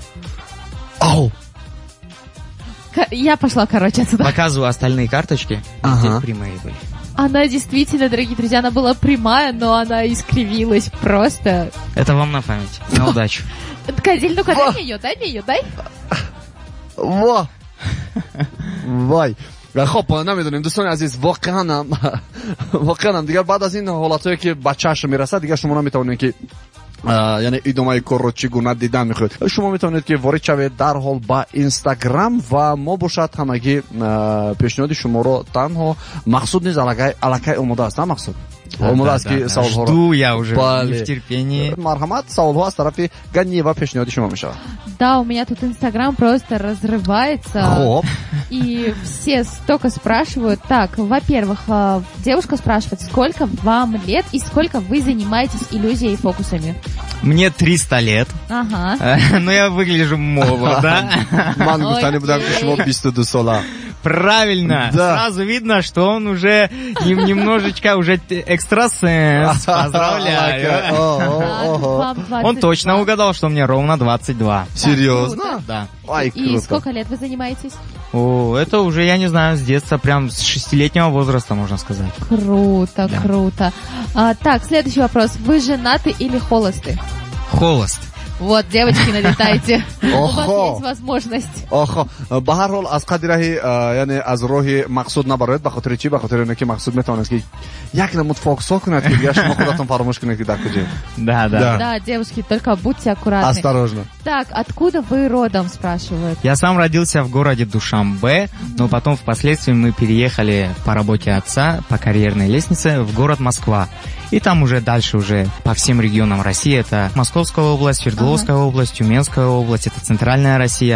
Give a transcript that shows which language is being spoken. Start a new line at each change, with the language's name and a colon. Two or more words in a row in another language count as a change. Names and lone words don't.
Russian: Ау! Я пошла, короче, отсюда. Показываю остальные карточки. Ага. Здесь прямые были. Она действительно, дорогие друзья, она была прямая, но она искривилась просто. Это вам на память. На удачу. Кадиль, ну-ка, дай мне ее, дай.
Tajik: ва вай. хоб, намедонем дӯстони азиз, воқеан дигар баъд аз ин ҳолатҳое ки ба чашм мерасад, дигар шумо наметавонед ки яъне идомаи корро чӣ гуна дидан мехоҳед. шумо метавонед ки ворид шавед дарҳол ба инстаграм ва мо бошад ҳамагӣ пешниҳоди шуморо танҳо Мақсуд низ аллакай омода аст, на Мақсуд? омода аст ки саволҳоро
Russian: Жду я уже
Tajik: Бале.
Russian: в терпении.
Tajik: марҳамат, саволҳо аз тарафи ганива пешниҳоди шумо мешавад.
Russian: Да, у меня тут Инстаграм просто разрывается.
Tajik: хоб,
Russian: И все столько спрашивают. Так, во-первых, девушка спрашивает, сколько вам лет и сколько вы занимаетесь иллюзией и фокусами? Мне 300 лет. Ага. Но я выгляжу молодо.
Tajik: ман гуфтани будам ки
Russian: Окей.
Tajik: шумо 22 сола.
Russian: Правильно. Да. Сразу видно, что он уже немножечко уже экстрасенс. Поздравляю. Так, вам 22. Он точно угадал, что мне ровно 22. Серьезно? Да. Ай, И круто. сколько лет вы занимаетесь? О, это уже, я не знаю, с детства, прям с 6-летнего возраста, можно сказать. Круто, Да. круто. Так, следующий вопрос. Вы женаты или холосты? Холост. Вот, девочки, налетайте. У вас Охо. есть возможность.
Tajik: охо ба ҳар ҳол аз қадри раҳи яъне аз роҳи мақсуд набароед ба хотири чӣ ба хотири оне ки мақсуд метавонад ки як намуд фокусҳо кунад ки дигар шумо худатон фаромӯш кунед ки дар куҷаед.
Russian: Да. Да, девушки, только будьте аккуратны. Осторожно. Так, откуда вы родом, спрашивают? Я сам родился в городе Душанбе, но потом впоследствии мы переехали по работе отца, по карьерной лестнице, в город Москва. И там уже дальше уже по всем регионам России. Это Московская область, Свердловская область, Тюменская область, это Центральная Россия.